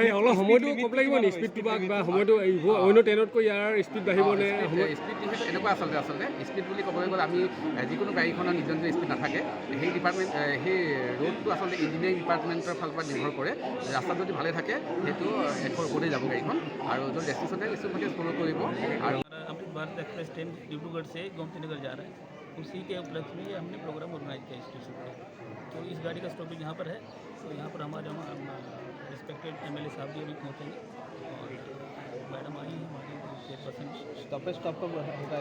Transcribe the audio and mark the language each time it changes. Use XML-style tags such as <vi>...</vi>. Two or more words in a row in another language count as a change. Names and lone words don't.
<as>অলপ সময়টো ক'ব লাগিব নি স্পীডটো বা কিবা সময়টো অন্য ট্ৰেইনতকৈ ইয়াৰ স্পীড বাঢ়িবনে? স্পীড যিহেতু এনেকুৱা আচলতে স্পীড বুলি ক'বলৈ গ'লে আমি যিকোনো গাড়ীখনৰ নিজৰ নিজৰ স্পীড নাথাকে, সেই ডিপাৰ্টমেণ্ট সেই ৰোডটো আচলতে</as> <en>engineering department</en> <as>ফালৰ পৰা নিৰ্ভৰ কৰে। ৰাস্তাত যদি ভালে থাকে সেইটো একৰ ওপৰতে যাব গাড়ীখন আৰু য'ত ডেষ্টিনেশ্যন থাকে স্পীড ফ'ল' কৰিব। আৰু</as> <hi>अमृत भारत एक्सप्रेस ट्रेन डिब्रूगढ़ से गोमतीनगर जा रहा है, उसी के उपलक्ष्य में ये हमने</hi> <en>program organise</en> <hi>किया स्टेशन पर। तो इस गाड़ी का स्टॉपेज यहाँ पर है, तो यहाँ पर हमारे रिस्पेक्टेड MLA साहब भी अभी पहुँचेंगे और मैडम आई हैं हमारी चेयरपर्सन। स्टॉपेज कब होता है?</hi>